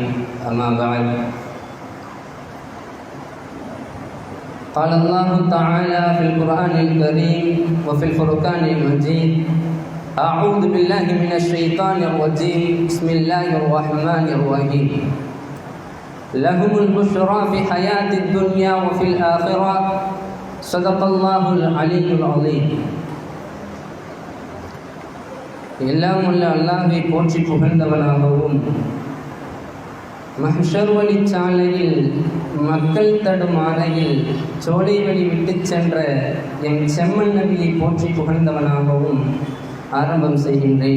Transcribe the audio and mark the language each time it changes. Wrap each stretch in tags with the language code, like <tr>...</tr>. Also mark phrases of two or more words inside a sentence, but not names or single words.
<ar>أما بعد، قال الله تعالى في القرآن الكريم وفي الفرقان المجيد: أعوذ بالله من الشيطان الرجيم، بسم الله الرحمن الرحيم. لهم البشرى في حياة الدنيا وفي الآخرة، صدق الله العلي العظيم.</ar> <ta>எல்லாம் உள்ள அல்லாஹ்வை போற்றி புகழ்ந்தவனாகவும், மஹ்ஷர் வழிச்சாலையில் மக்கள் தடுமாறையில் சோலை வழி விட்டு சென்ற என் செம்மன் நபியை போற்றி புகழ்ந்தவனாகவும் ஆரம்பம் செய்கின்றேன்.</ta>